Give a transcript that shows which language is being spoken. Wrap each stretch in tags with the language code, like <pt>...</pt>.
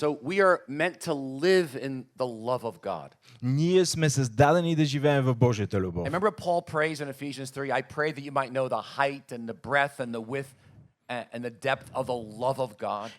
<en>So we are meant to live in the love of God.</en> <bg>Ние сме създадени да живеем в Божията любов.</bg> <en>And remember Paul prays in Ephesians 3, I pray that you might know the height and the breadth and the width and the depth of the love of God.</en>